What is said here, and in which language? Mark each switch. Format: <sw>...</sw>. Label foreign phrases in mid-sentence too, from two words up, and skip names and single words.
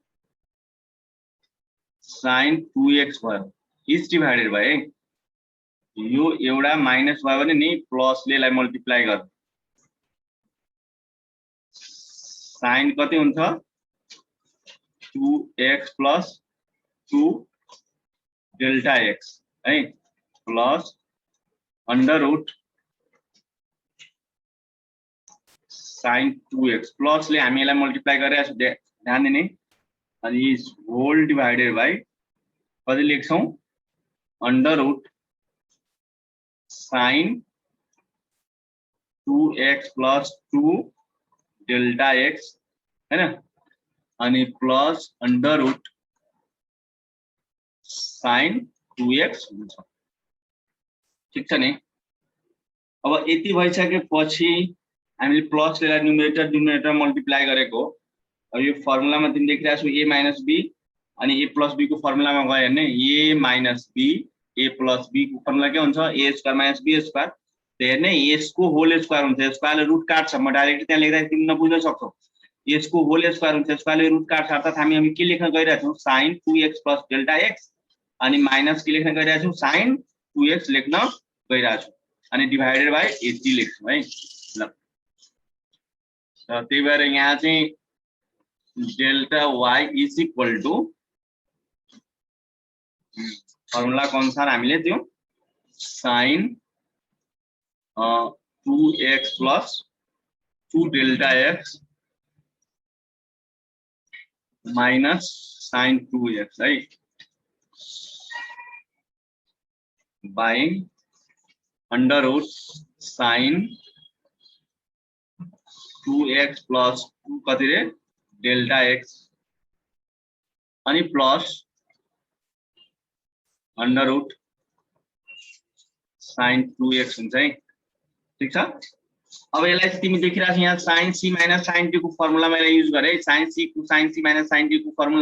<ne>साइन 2x भयो</ne> <en>is divided by</en> <ne>यो एउटा माइनस भयो भने नि प्लस ले मल्टिप्लाई गर साइन कति हुन्छ</ne> <en>2x plus 2 delta x</en> <ne>है</ne> <en>plus under root sine 2x plus</en> <ne>ले हामी यसलाई मल्टिप्लाई गरेर ध्यान दिने अनि</ne> <en>is whole divided by</en> <ne>कति लेख्छौं</ne> <en>under root sine 2x plus 2 delta x</en> <ne>हैन अनि</ne> <en>plus under root sine 2x</en> <ne>हुन्छ। ठीक छ नि। अब यति भइसकेपछि हामीले प्लस ले</ne> <en>numerator denominator multiply</en> <ne>गरेको अब यो फर्मुलामा तिमी देखिरहेको छौ</ne> <en>a minus b</en> <ne>अनि</ne> <en>a plus b</en> <ne>को फर्मुलामा गयो भने</ne> <en>a minus b a plus b</en> <ne>को फर्मुला के हुन्छ</ne> <en>a square minus b square.</en> <ne>हेर्ने यसको</ne> <en>whole square</en> <ne>हुन्छ स्क्वायरले रुट काट्छ म डाइरेक्टली त्यहाँ लेख्दा तिमी नबुझ्न सक्छौ यसको</ne> <en>whole square</en> <ne>हुन्छ स्क्वायरले रुट काट्छ अर्थात हामी के लेख्न गइरहेका छौं</ne> <en>sin 2x plus delta x</en> <ne>अनि माइनस के लेख्न गइरहेका छौं sin 2x लेख्न गइरहेका छौं अनि</ne> <en>divided by 80</en> <ne>लेख्छौं है ल। त्यही भएर यहाँ चाहिँ</ne> <en>delta y is equal to formula</en> <ne>को अनुसार हामीले त्यो sin</ne> <en>2x plus 2 delta x minus sin 2x है by under root sin 2x plus 2</en> <ne>कति रे</ne> <en>delta x अनि plus under root sin 2x</en> <ne>हुन्छ है। ठीक छ। अब यसलाई तिमी देखिरहेको छ यहाँ</ne> <en>sin c minus sin t</en> <ne>को फर्मुला मैले युज गरे</ne> <en>sin c minus sin t</en> <ne>को फर्मुला</ne>